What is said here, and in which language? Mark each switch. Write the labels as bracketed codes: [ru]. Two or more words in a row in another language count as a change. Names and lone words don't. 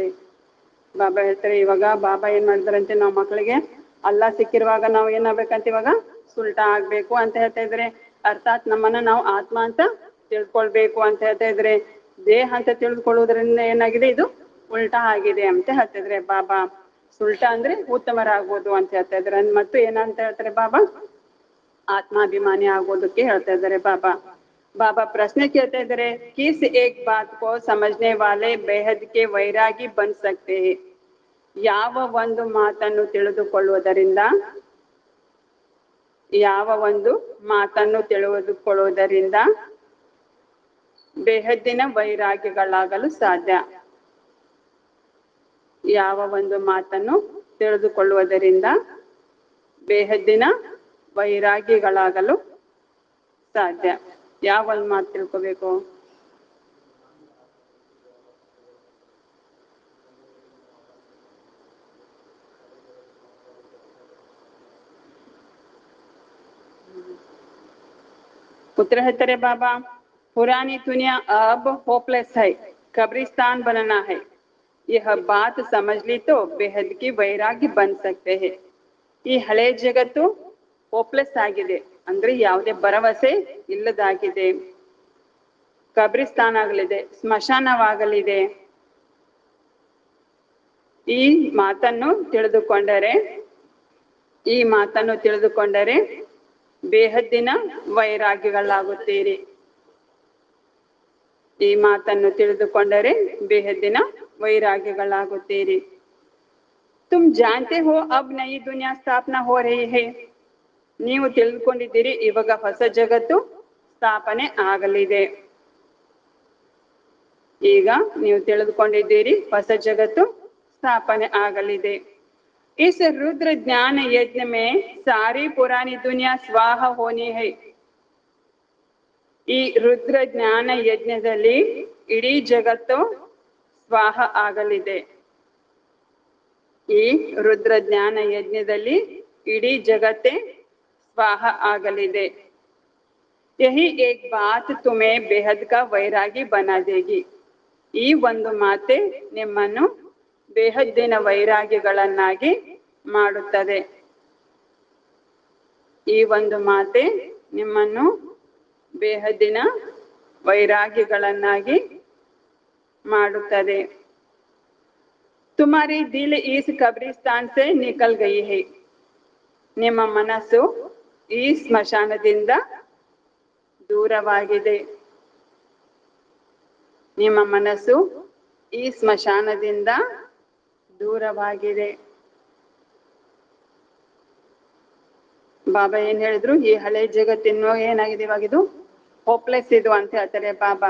[kn] ಬಾಬಾ ಹೇಳ್ತಾರೆ ಇವಾಗ ಬಾಬಾ ಏನ್ ಮಾಡಿದಾರಂತೆ, ನಾವು ಮಕ್ಕಳಿಗೆ ಅಲ್ಲ ಸಿಕ್ಕಿರುವಾಗ ನಾವು ಏನಾಗ್ಬೇಕಂತ ಇವಾಗ ಸುಲ್ಟಾ ಆಗ್ಬೇಕು ಅಂತ ಹೇಳ್ತಾ ಇದ್ರೆ, ಅರ್ಥಾತ್ ನಮ್ಮನ್ನ ನಾವು ಆತ್ಮ ಅಂತ ತಿಳ್ಕೊಳ್ಬೇಕು ಅಂತ ಹೇಳ್ತಾ ಇದ್ರೆ, ದೇಹ ಅಂತ ತಿಳಿದುಕೊಳ್ಳುವುದರಿಂದ ಏನಾಗಿದೆ, ಇದು ಉಲ್ಟಾ ಆಗಿದೆ ಅಂತ ಹೇಳ್ತಿದ್ರೆ ಬಾಬಾ. ಸುಲ್ಟಾ ಅಂದ್ರೆ ಉತ್ತಮರಾಗ್ಬೋದು ಅಂತ ಹೇಳ್ತಾ ಇದ್ರೆ, ಮತ್ತು ಏನಂತ ಹೇಳ್ತಾರೆ ಬಾಬಾ? ಆತ್ಮಾಭಿಮಾನಿ ಆಗೋದಕ್ಕೆ ಹೇಳ್ತಾ ಇದ್ದಾರೆ ಬಾಬಾ. [hi] बाबा प्रश्न कहते इधर किस एक बात को समझने वाले बेहद के वैरागी बन सकते हैं? [kn] ಯಾವ ಒಂದು ಮಾತನ್ನು ತಿಳಿದುಕೊಳ್ಳುವುದರಿಂದ ಬೇಹದ್ದಿನ ವೈರಾಗ್ಯಗಳಾಗಲು ಸಾಧ್ಯ. ಯಾವ ಒಂದು ಮಾತನ್ನು ತಿಳಿದುಕೊಳ್ಳುವುದರಿಂದ ಬೇಹದ್ದಿನ ವೈರಾಗ್ಯಗಳಾಗಲು ಸಾಧ್ಯ. ಯಾವ ಒಂದು ಮಾತು ತಿಳ್ಕೋಬೇಕು? [hi] पुत्र है तेरे बाबा, पुरानी दुनिया अब होपलेस है, कब्रिस्तान बनना है. यह बात समझ ली तो बेहद की वैराग्य बन सकते हैं. [kn] ಈ ಹಳೆ ಜಗತ್ತು ಹೋಪ್ಲೆಸ್ ಆಗಿದೆ ಅಂದ್ರೆ ಯಾವುದೇ ಭರವಸೆ ಇಲ್ಲದಾಗಿದೆ, ಕಬ್ರಿಸ್ತಾನ್ ಆಗಲಿದೆ, ಸ್ಮಶಾನವಾಗಲಿದೆ. ಈ ಮಾತನ್ನು ತಿಳಿದುಕೊಂಡರೆ ಬೇಹದ್ದಿನ ವೈರಾಗ್ಯಗಳಾಗುತ್ತೀರಿ. ಈ ಮಾತನ್ನು ತಿಳಿದುಕೊಂಡರೆ ಬೇಹದ್ದಿನ ವೈರಾಗ್ಯಗಳಾಗುತ್ತೀರಿ. [hi] तुम जानते हो अब नई दुनिया स्थापना हो रही है. [kn] ನೀವು ತಿಳಿದುಕೊಂಡಿದ್ದೀರಿ ಇವಾಗ ಹೊಸ ಜಗತ್ತು ಸ್ಥಾಪನೆ ಆಗಲಿದೆ. ಈಗ ನೀವು ತಿಳಿದುಕೊಂಡಿದ್ದೀರಿ ಹೊಸ ಜಗತ್ತು ಸ್ಥಾಪನೆ ಆಗಲಿದೆ. [hi] इस रुद्र ज्ञान यज्ञ में सारी पुरानी दुनिया स्वाहा होनी है. [kn] ಈ ರುದ್ರ ಜ್ಞಾನ ಯಜ್ಞದಲ್ಲಿ ಇಡೀ ಜಗತ್ತು ಸ್ವಾಹ ಆಗಲಿದೆ. ಈ ರುದ್ರ ಜ್ಞಾನ ಯಜ್ಞದಲ್ಲಿ ಇಡೀ ಜಗತ್ತೇ स्वाह ಆಗಲಿದೆ. [hi] यही एक बात तुम्हें बेहद का वैरागी बना देगी. [kn] ಈ ಒಂದು ಮಾತೆ ನಿಮ್ಮನ್ನು ಬೇಹದ್ದಿನ ವೈರಾಗ್ಯಗಳನ್ನಾಗಿ ಮಾಡುತ್ತದೆ. ಈ ಒಂದು ಮಾತೆ ನಿಮ್ಮನ್ನು ಬೇಹದ್ದಿನ ವೈರಾಗ್ಯಗಳನ್ನಾಗಿ ಮಾಡುತ್ತದೆ. [hi] तुम्हारी दिल इस कब्रिस्तान से निकल गई है. [kn] ನಿಮ್ಮ ಮನಸ್ಸು ಈ ಸ್ಮಶಾನದಿಂದ ದೂರವಾಗಿದೆ. ನಿಮ್ಮ ಮನಸ್ಸು ಈ ಸ್ಮಶಾನದಿಂದ ದೂರವಾಗಿದೆ. ಬಾಬಾ ಏನ್ ಹೇಳಿದ್ರು, ಈ ಹಳೆ ಜಗತ್ತಿನ ಏನಾಗಿದೆ ಇವಾಗ ಇದು ಹೋಪ್ಲೆಸ್ ಇದು ಅಂತ ಹೇಳ್ತಾರೆ ಬಾಬಾ.